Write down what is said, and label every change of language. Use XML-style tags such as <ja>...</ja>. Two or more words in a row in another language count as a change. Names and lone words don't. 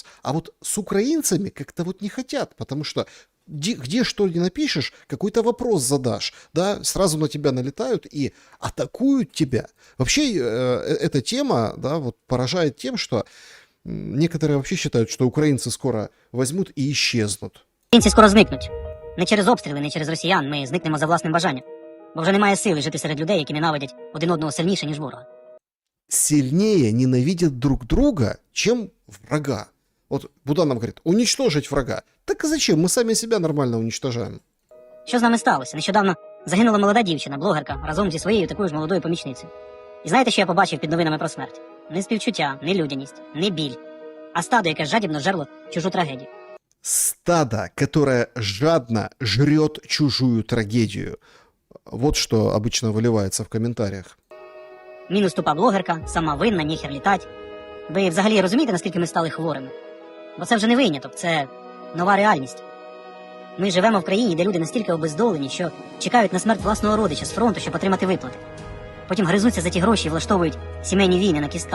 <ru>А вот с украинцами как-то вот не хотят, потому что где что ни напишешь, какой-то вопрос задашь, да, сразу на тебя налетают и атакуют тебя. Вообще эта тема, да, вот поражает тем, что некоторые вообще считают,</ru> <uk>що українці скоро возьмуть і исчезнуть. Українці скоро зникнуть. Не через обстріли, не через росіян. Ми зникнемо за власним бажанням. Бо вже немає сили жити серед людей, які ненавидять один одного сильніше, ніж ворога.</uk> <ru>Сильнее ненавидят друг друга, чем врага. Вот Буданов говорит, уничтожить врага. Так а зачем? Мы сами себя нормально уничтожаем.</ru> <uk>Що з нами сталося? Нещодавно загинула молода дівчина, блогерка, разом зі своєю такою ж молодою помічницею. І знаєте, що я побачив під новинами про смерть? Не співчуття, не людяність, не біль, а стадо, яке жадібно жерло чужу трагедію.</uk> <ru>Стадо, которое жадно жрет чужую трагедию. Вот что обычно выливается в комментариях.</ru> <uk>Мінус тупа блогерка, сама винна, ніхер літать. Ви взагалі розумієте, наскільки ми стали хворими? Бо це вже не виняток, це нова реальність. Ми живемо в країні, де люди настільки обездолені, що чекають на смерть власного родича з фронту, щоб отримати виплати. Потім гризуться за ті гроші і влаштовують сімейні війни на кістках.</uk>